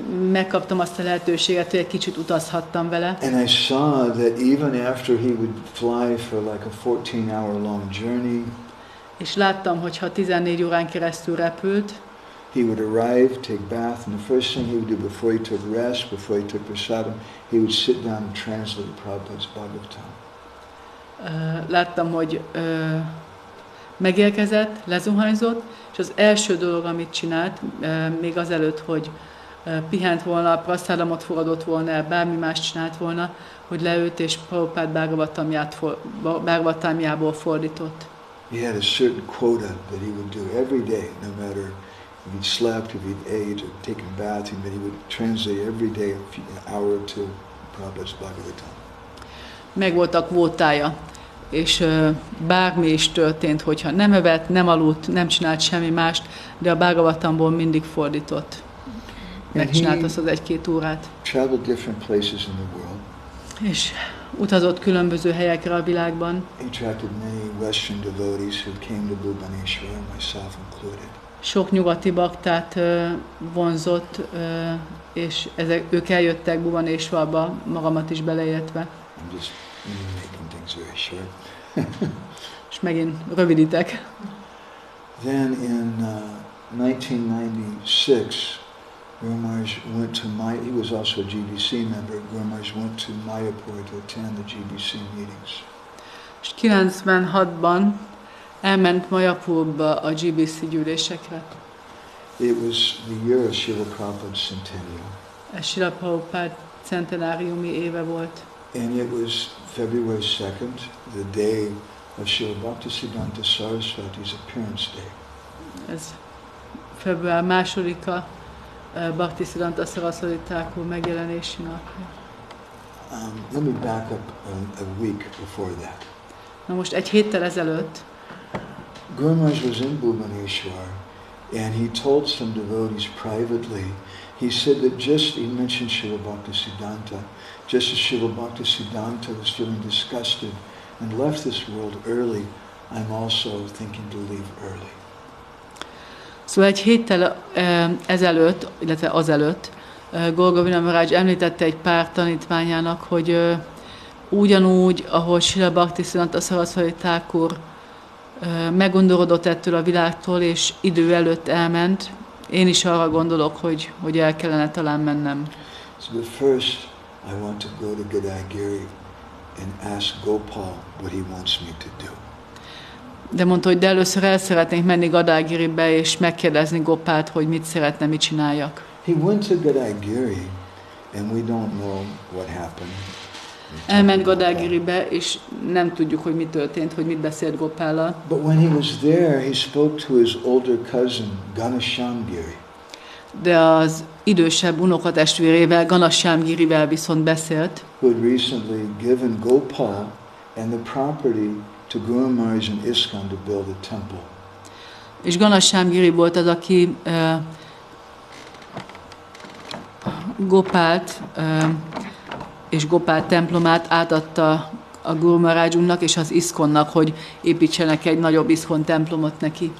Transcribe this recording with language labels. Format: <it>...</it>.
<hu>Megkaptam azt a lehetőséget, hogy egy kicsit utazhattam vele.</hu> <en>And I saw that even after he would fly for like a 14-hour long journey,</en> <hu>és láttam, hogy ha 14 órán keresztül repült,</hu> <en>he would arrive, take bath, and the first thing he would do before he took rest, before he took prasadam, he would sit down and translate Prabhupada's Bhagavatam.</en> <hu>Láttam, hogy Megérkezett, lezuhanyzott, és az első dolog, amit csinált, még azelőtt, hogy pihent volna, prasztálamot fogadott volna el, bármi más csinált volna, hogy leült és Prabhupád Bhagavatamjából fordított.</hu> <en>He had a certain quota that he would do every day, no matter if he slept, if he'd ate, or taken a bath, he would translate every day an hour or two Prabhupád's Bhagavatam.</en> <hu>Meg volt a kvótája, és bármi is történt, hogyha nem evett, nem aludt, nem csinált semmi mást, de a Bhagavatamból mindig fordított. Megcsinált azt az 1-2 órát.</hu> <en>Traveled different places in the world.</en> <hu>És utazott különböző helyekre a világban.</hu> <en>He attracted many Western devotees who came to Bhubaneswar, myself included.</en> <hu>Sok nyugati baktát vonzott, és ők eljöttek Bhubaneswarba, magamat is beleértve.</hu> <en>I'm just making things very short.</en> <hu>És megint rövidítek.</hu> <en>Then in 1996, Gour Maharaj went to he was also a GBC member. Gour Maharaj went to Mayapur to attend the GBC meetings.</en> <hu>És 96-ban elment Mayapurba a GBC gyűlésekre.</hu> <en>It was the year of Srila Prabhupada's centennial.</en> <hu>Ez Srila Prabhupád centenáriumi éve volt.</hu> <en>And it was February 2nd, the day of Srila Bhaktisiddhanta Saraswati's appearance day.</en> <hu>Ez február 2-a Bhaktisiddhanta Saraswati Thakur megjelenési napja.</hu> <en>Let me back up a week before that.</en> <hu>Na most egy héttel ezelőtt</hu> <en>Gour Maharaj was in Bhubaneswar, and he told some devotees privately, he said that he mentioned Srila Bhaktisiddhanta, just as Srila Bhaktisiddhanta was feeling disgusted and left this world early, I'm also thinking to leave early.</en> <hu>Szóval egy héttel ezelőtt, illetve azelőtt, Govinda Maharaja említette egy pár tanítványának, hogy ugyanúgy, ahogy Srila Bhaktisiddhanta Saraswati Thakur meggondorodott ettől a világtól, és idő előtt elment, én is arra gondolok, hogy el kellene talán mennem.</hu> <en>So but first, I want to go to Godaigiri and ask Gopal what he wants me to do.</en> <hu>De mondta, hogy de először el szeretnénk menni Godaigiribe, és megkérdezni Gopált, hogy mit szeretne, mit csináljak.</hu> <en>He went to Godaigiri, and we don't know what happened.</en> <hu>Elment Godaigiribe, és nem tudjuk, hogy mi történt, hogy mit beszélt Gopállal.</hu> <en>But when he was there, he spoke to his older cousin, Ganashyamgiri.</en> <hu>De az idősebb unokatestvérével, Ganashyamgirivel viszont beszélt.</hu> <en>Who had recently given Gopal and the property to Gour Maharaj and ISKCON to build a temple.</en> <hu>És Ganashyamgiri volt az, aki Gopált és Gopál templomát átadta a Gour Maharajnak és az ISKCONnak, hogy építsenek egy nagyobb ISKCON templomot neki.</hu>